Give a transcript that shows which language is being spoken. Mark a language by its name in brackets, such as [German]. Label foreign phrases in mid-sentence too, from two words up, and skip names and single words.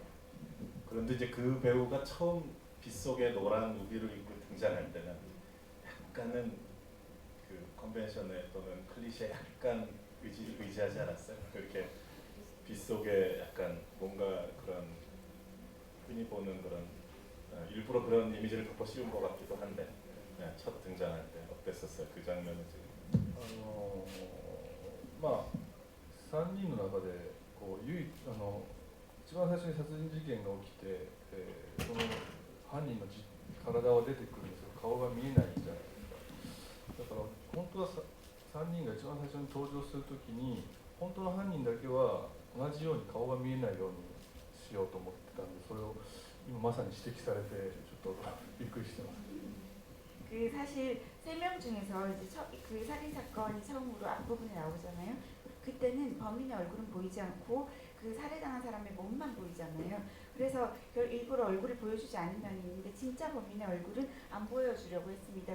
[Korean] 그런데 이제 그 배우가 처음 빗속에 노란 우비를 입고 등장할 때는 약간은 그 컨벤션에 또는 클리셰에 약간 의지하지 않았어요? 그렇게 빗속에 약간 뭔가 그런 흔히 보는 그런 일부러 그런 이미지를 덮어 씌운 것 같기도 한데 첫 등장할 때 어땠었어요? 그 장면은 지금? [Japanese] まあ3人の中でこう一番最初に殺人事件が起きて、その犯人の体は出てくるんですけど顔が見えないじゃないですか。だから本当は3人が一番最初に登場するときに本当の犯人だけは同じように顔が見えないようにしようと思ってたんで、それを今まさに指摘されてちょっとびっくりしてます。 [Korean] 그 사실 3명 중에서 이제 그 살인 사건이 처음으로 앞부분에 나오잖아요. 그때는 범인의 얼굴은 보이지 않고 그 살해당한 사람의 몸만 보이잖아요. 그래서 일부러 얼굴을 보여주지 않은 면이 있는데 진짜 범인의 얼굴은 안 보여주려고 했습니다.